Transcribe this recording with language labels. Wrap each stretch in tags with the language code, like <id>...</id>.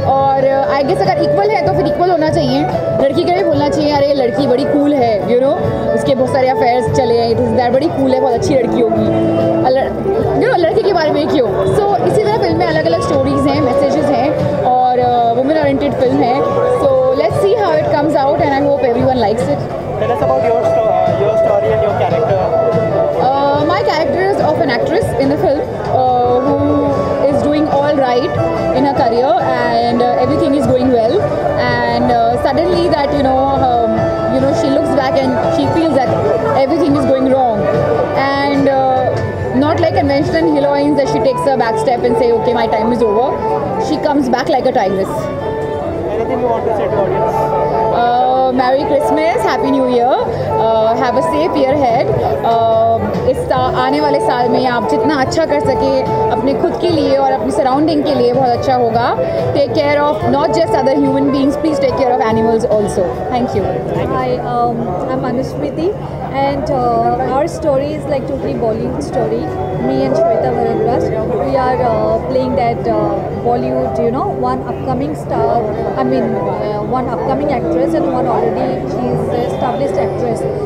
<hi>और I guess अगर equal है तो फिर इक्वल होना चाहिए, लड़की के लिए बोलना चाहिए अरे लड़की बड़ी कूल है, यू नो उसके बहुत सारे अफेयर्स चले हैं, दिस दैट बड़ी कूल है, बहुत अच्छी लड़की होगी, यू नो लड़के के बारे में क्यों। सो इसी तरह फिल्म में अलग अलग स्टोरीज़ हैं, मैसेजेस हैं और वुमेन ओरिएंटेड फिल्म है।</hi> <en>So let's see how it comes out and I hope everyone likes it. Tell us about your story and your character. My character is of an actress in the film who is doing all right in her career and everything is going well, and suddenly that you know she looks back and she feels that everything is going wrong, and not like conventional heroines that she takes a back step and say okay my time is over. She comes back like a tigress. Anything you want to say to audience? Merry Christmas, Happy New Year, have a safe year ahead.</en> <hi>इस आने वाले साल में आप जितना अच्छा कर सके अपने खुद के लिए और अपनी सराउंडिंग के लिए बहुत अच्छा होगा।</hi> <en>Take care of not just other human beings, please take care of animals also. Thank you. Hi, I'm Anusmriti and our story is like totally Bollywood story. Me and Shweta Bharadwaj, we are playing that Bollywood, you know, one upcoming star, one upcoming actress and one already she is an established actress.</en>